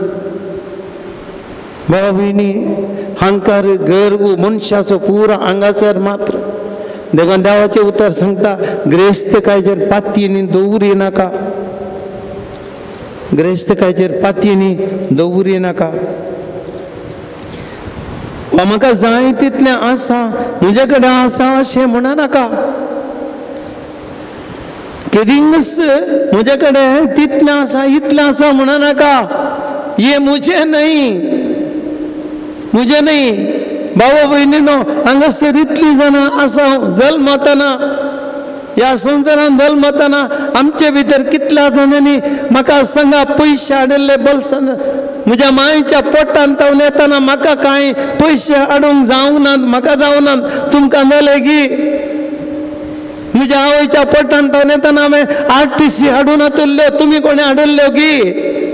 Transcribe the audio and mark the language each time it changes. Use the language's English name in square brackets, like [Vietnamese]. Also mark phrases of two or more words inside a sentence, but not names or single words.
[Konkani] बाबा भयणी अहंकार गर्व मनशाचो पुरो आंगासर मात्र देखून देवाचें उतर सांगता ग्रेस्तकायेचेर पातयेनी दवरी नाका ग्रेस्तकायेचेर पातयेनी दवरी नाका. म्हाका जाय तितलें आसा म्हजे कडेन आसा अशें म्हणा नाका केदिंगस म्हजे कडेन तितलें आसा इतलें आसा म्हणा नाका [Hindi] ये मुझे [Konkani] नहीं बाबा भयणीनो हांगासर इतलीं जाणां आसा जल्मतना ह्या संवसारान जल्मतना आमचे भितर कितल्या जाणांनी म्हाका सांगा पयशे हाडिल्ले बल्सान म्हज्या मायेच्या पोटान तावन येतना म्हाका कांय पयशे हाडूंक जावंक नात म्हाका जावनात तुमकां जाले गी म्हज्या आवयच्या पोटान तावन येतना हांवें RTC हाडून येतल्यो तुमी कोणी हाडिल्ल्यो गी